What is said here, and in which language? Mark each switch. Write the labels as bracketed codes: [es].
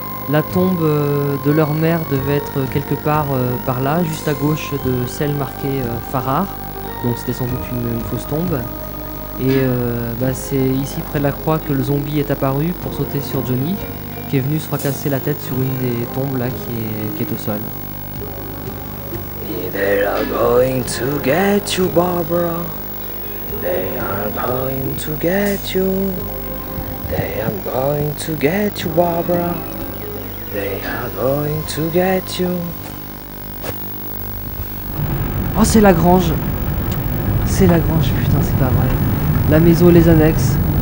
[fr] La tombe de leur mère devait être quelque part par là, juste à gauche de celle marquée Farrar, donc c'était sans doute une fausse tombe. Et c'est ici près de la croix que le zombie est apparu pour sauter sur Johnny, qui est venu se fracasser la tête sur une des tombes là qui est au sol. [en] They are going to get you, Barbara. They are going to get you. They are going to get you, Barbara. They are going to get you. [fr] Oh, c'est la grange. C'est la grange, putain, c'est pas vrai. La maison et les annexes.